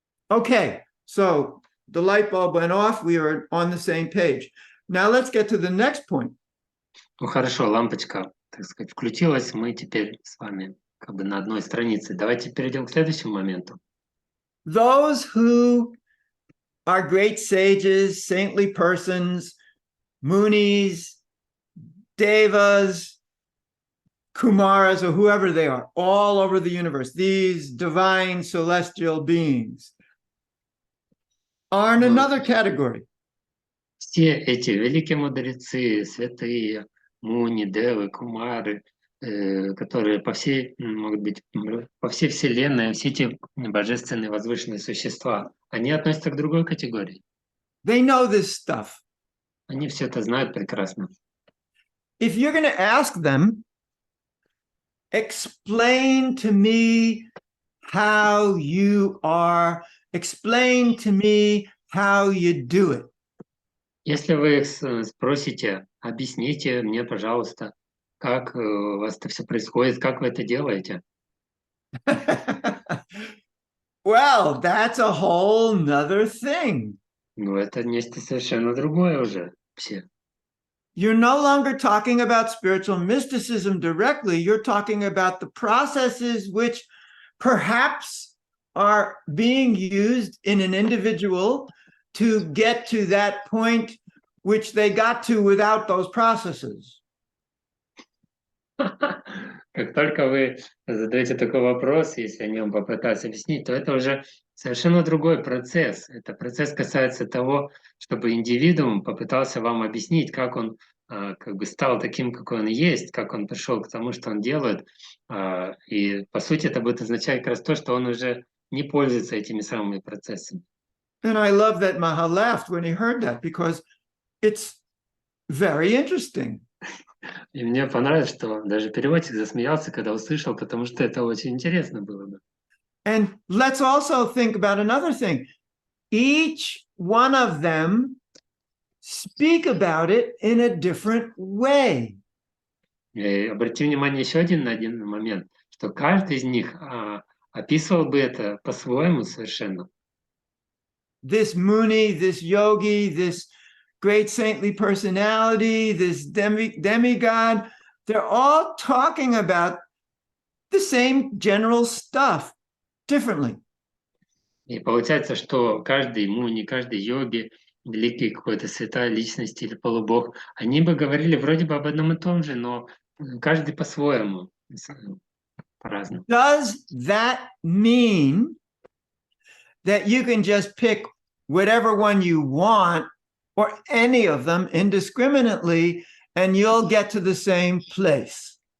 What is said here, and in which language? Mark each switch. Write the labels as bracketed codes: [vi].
[en] Okay, so the light bulb went off. We are on the same page. Now let's get to the next point. [ru] Ну хорошо, лампочка, так сказать, включилась. Мы теперь с вами на одной странице. Давайте перейдем к следующему моменту. [en] Those who our great sages, saintly persons, munis, devas, kumaras, or whoever they are, all over the universe, these divine celestial beings are in another category. [ru] Все эти великие мудрецы, святые, муни, девы, кумары, которые могут быть по всей Вселенной, все эти божественные возвышенные существа, они относятся к другой категории. [en] They know this stuff. [ru] Они все это знают прекрасно. [en] If you're going to ask them, explain to me how you are, explain to me how you do it. [ru] Если вы их спросите, объясните мне, пожалуйста, как у вас это все происходит, как вы это делаете. [en] Well, that's a whole nother thing. [ru] Ну, это нечто совершенно другое уже все. [en] You're no longer talking about spiritual mysticism directly. You're talking about the processes which perhaps are being used in an individual to get to that point which they got to without those processes. [ru] Как только вы задаете такой вопрос, если о нем попытаться объяснить, то это уже совершенно другой процесс. Это процесс касается того, чтобы индивидуум попытался вам объяснить, как он как бы стал таким, какой он есть, как он пришел к тому, что он делает. И по сути это будет означать как раз то, что он уже не пользуется этими самыми процессами. [en] And I love that Maha laughed when he heard that because it's very interesting. [ru] И мне понравилось, что даже переводчик засмеялся, когда услышал, потому что это очень интересно было бы. [en] And let's also think about another thing. Each one of them speak about it in a different way. [ru] И обрати внимание еще на один момент, что каждый из них описывал бы это по-своему совершенно. [en] This Muni, this yogi, this great saintly personality, this demigod, they're all talking about the same general stuff differently. [ru] И получается, что каждый муни, каждый йоги, великий какой-то святая личность или полубог, они бы говорили вроде бы об одном и том же, но каждый по-своему, по-разному. [en] Does that mean that you can just pick whatever one you want or any of them indiscriminately and you'll get to the same place?